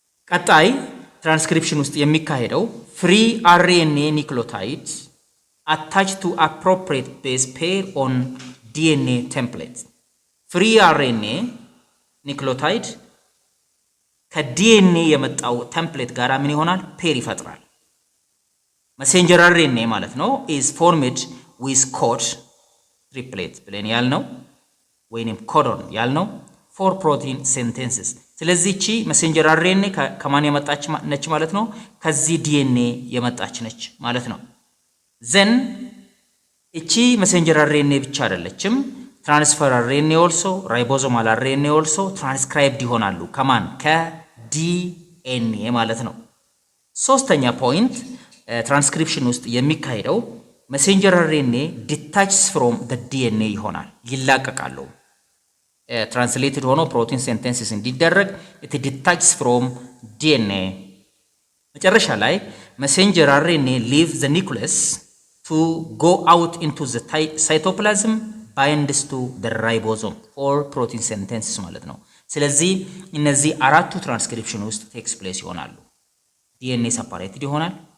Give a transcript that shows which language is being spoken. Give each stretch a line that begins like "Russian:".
Amharic: ቀጣይ ትራንስክሪፕሽን ውስጥ የሚካሄደው
English: free RNA nucleotide attached to appropriate base pair on DNA template free RNA nucleotide
Amharic: ከDNA የመጣው ቴምፕሌት ጋር ምን ይሆናል ፔር ይፈጥራል messenger RNA ማለት ነው
English: is formed with code triplet
Amharic: ብለን ያልነው ወይንም ኮዶን ያልነው
English: for protein synthesis።
Amharic: ስለዚህ እቺ messenger RNA ከማን የመጣች ነች ማለት ነው? ከዚህ DNA የመጣች ነች ማለት ነው። then እቺ messenger RNA ብቻ አይደለችም፣
English: transfer RNA also ribosomal RNA also transcribed
Amharic: ይሆናሉ ከማን? ከDNA ማለት ነው። ሶስተኛ ፖይንት ትራንስክሪፕሽን ውስጥ የሚካሄደው
English: messenger RNA detaches from the DNA
Amharic: ይሆናል፣ ይላቀቃሉ።
English: translated ሆኖ protein synthesis እንዲደረግ it detaches from DNA። መጨረሻ ላይ messenger RNA leaves the nucleus to go out into the cytoplasm binds to the ribosome for protein synthesis
Amharic: ማለት ነው። ስለዚህ እነዚህ አራቱ ትራንስክሪፕሽን ውስጥ
English: takes place ይሆናሉ። DNA separated ይሆናል።